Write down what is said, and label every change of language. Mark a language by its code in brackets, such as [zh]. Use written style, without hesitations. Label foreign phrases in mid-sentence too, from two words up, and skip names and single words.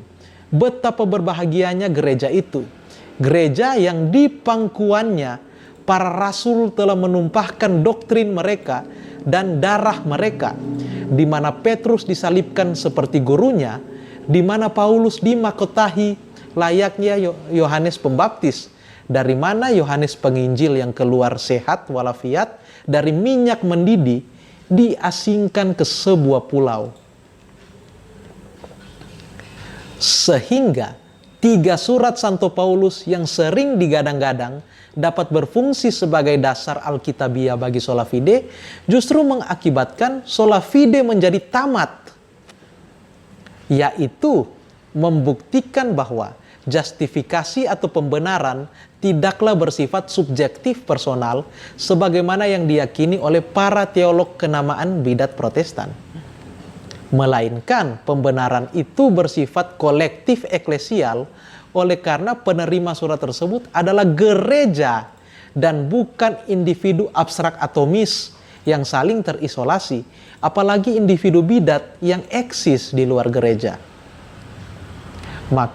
[id] Betapa berbahagianya gereja itu. Gereja yang di pangkuannya para rasul telah menumpahkan doktrin mereka dan darah mereka, di mana Petrus disalibkan seperti gurunya, di mana Paulus dimakotahi layaknya Yohanes Pembaptis, dari mana Yohanes Penginjil yang keluar sehat walafiat dari minyak mendidih diasingkan ke sebuah pulau. Sehingga 3 surat Santo Paulus yang sering digadang-gadang dapat berfungsi sebagai dasar Alkitabiah bagi [la] sola fide [id] justru mengakibatkan [la] sola fide [id] menjadi tamat, yaitu membuktikan bahwa justifikasi atau pembenaran tidaklah bersifat subjektif personal sebagaimana yang diyakini oleh para teolog kenamaan bidat Protestan. Melainkan pembenaran itu bersifat kolektif eklesial oleh karena penerima surat tersebut adalah gereja dan bukan individu abstrak atomis yang saling terisolasi, apalagi individu bidat yang eksis di luar gereja.